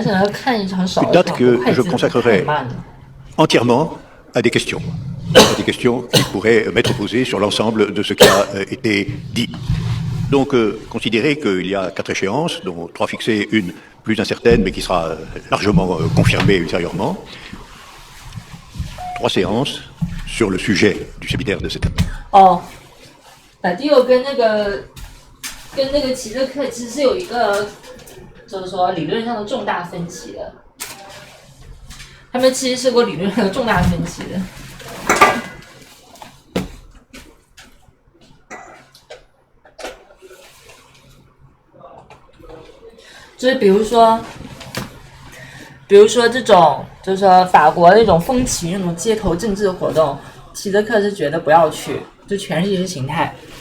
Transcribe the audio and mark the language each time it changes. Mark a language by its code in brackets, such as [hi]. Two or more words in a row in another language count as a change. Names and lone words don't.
[fr] Une date que je consacrerai entièrement à des questions qui pourraient m'être posées sur l'ensemble de ce qui a été dit. Donc, considérez qu'il y a 4 échéances, dont 3 fixées, une plus incertaine, mais qui sera largement confirmée ultérieurement. 3 séances sur le sujet du séminaire de cette année. [zh] 哦，打第六跟那个齐泽克其实是有一个，就是说理论上的重大分歧的。他们其实是有理论上的重大分歧的。就是比如说这种，就是说法国那种风起那种街头政治活动，齐泽克是觉得不要去，就全是意识形态。